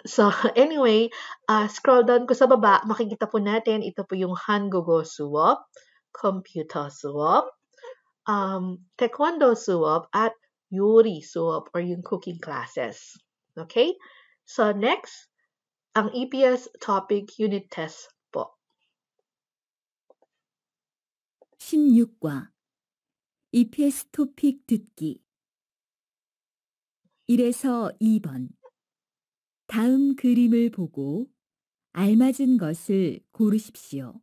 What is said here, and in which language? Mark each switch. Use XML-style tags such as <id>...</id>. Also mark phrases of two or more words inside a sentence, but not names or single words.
<tl>So, anyway, scroll down ko sa baba, makikita po natin, ito po yung</tl> <ko>한국어 수업,</ko> <tl>Computer Suwop, Taekwondo Suwop, at</tl> <ko>요리 수업,</ko> <tl>or yung</tl> <en>cooking classes.</en> <tl>Okay? So, next, ang EPS topic</tl> <en>unit test</en> <tl>po.</tl> <ko>16과 EPS 토픽 듣기 1에서 2번 다음 그림을 보고 알맞은 것을 고르십시오.</ko>